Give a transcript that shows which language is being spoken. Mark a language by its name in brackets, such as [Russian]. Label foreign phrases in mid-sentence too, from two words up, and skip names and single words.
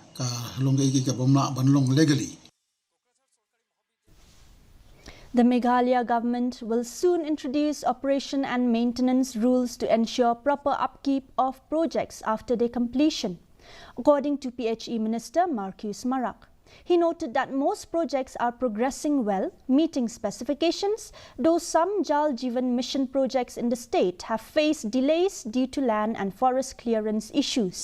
[Khasi] ka long igi ka bomna ban long legally. [English] The Meghalaya government will soon introduce operation and maintenance rules to ensure proper upkeep of projects after their completion, according to PHE Minister Marcus Marak. He noted that most projects are progressing well, meeting specifications, though some Jal Jeevan Mission projects in the state have faced delays due to land and forest clearance issues.